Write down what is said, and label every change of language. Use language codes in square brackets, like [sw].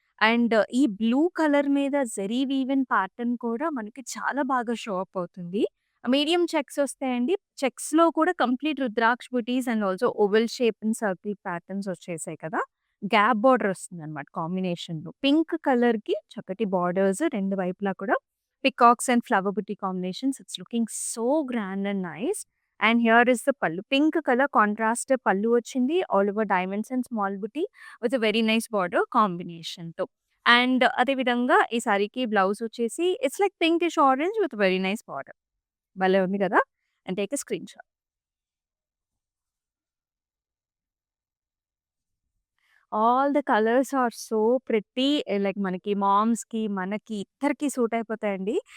[te] And ఈ blue colour మీద zari woven pattern కూడా మనకి చాలా బాగా షో అప్ అవుతుంది. మీడియం చెక్స్ వస్తాయండి. చెక్స్‌లో కూడా complete rudraksha buttis and also oval shape and circle patterns వచ్చేసాయి కదా! గ్యాప్ బార్డర్ వస్తుందన్నమాట కాంబినేషన్‌లో. పింక్ కలర్‌కి చక్కటి బార్డర్స్ రెండు వైపులా కూడా [en] Peacocks and flower booty combinations. It's looking so grand and nice. And here is the pallu. Pink color contrast pallu వచ్చింది. All over diamonds and small booty with a very nice border combination too. And [te] అదే విధంగా ఈ సారీకి blouse వచ్చేసి [en] It's like pinkish orange with very nice border. [te] భలే ఉంది కదా! [en] And take a screen shot. All the colours are so pretty. Like మనకి మామ్స్‌కి, [te] మనకి ఇద్దరికీ సూట్ అయిపోతాయండి.